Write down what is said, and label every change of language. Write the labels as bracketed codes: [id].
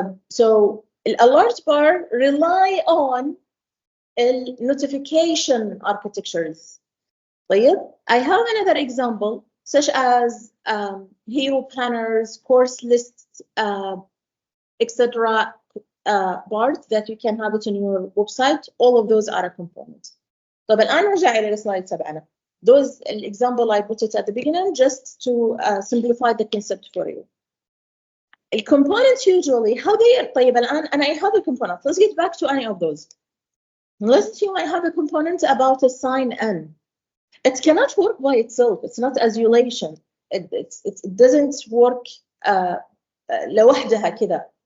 [en] So alert bar rely on notification architectures. I have another example, such as hero planners, course lists, etc. Bars that you can have it in your website. All of those are a component. [ar] طب الآن نرجع إلى السلايد تبعنا. [en] Those example I put it at the beginning just to simplify the concept for you. The components usually how they are. [ar] طيب الآن [en] I have a component. Let's get back to any of those. Let's assume I have a component about a sign-in. It cannot work by itself. It's not isolation. It doesn't work [ar] لوحدها كذا.